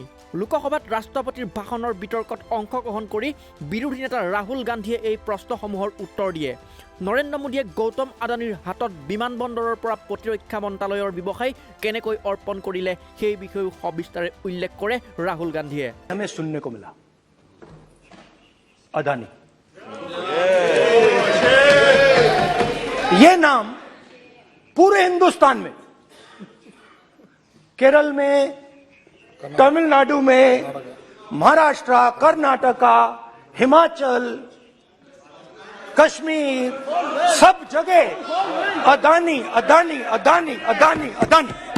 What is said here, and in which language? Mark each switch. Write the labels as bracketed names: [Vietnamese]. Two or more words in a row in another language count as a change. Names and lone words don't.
[Assamese] লোকসভাত ৰাষ্ট্ৰপতিৰ ভাষণৰ বিতৰ্কত অংশগ্ৰহণ কৰি বিৰোধী নেতা ৰাহুল গান্ধীয়ে এই প্ৰশ্নসমূহৰ উত্তৰ দিয়ে। নৰেন্দ্ৰ মোদীয়ে গৌতম আদানীৰ হাতত বিমানবন্দৰৰ পৰা প্ৰতিৰক্ষা মন্ত্ৰালয়ৰ ব্যৱসায় কেনেকৈ অৰ্পণ কৰিলে সেই বিষয়েও সবিস্তাৰে উল্লেখ কৰে ৰাহুল গান্ধীয়ে। [Hindi] हमें सुनने को मिला अदानी, ये नाम पूरे हिंदुस्तान में, केरल में, तमिलनाडु में, महाराष्ट्र, कर्नाटका, हिमाचल, कश्मीर, सब जगह अदानी अदानी अदानी अदानी अदानी।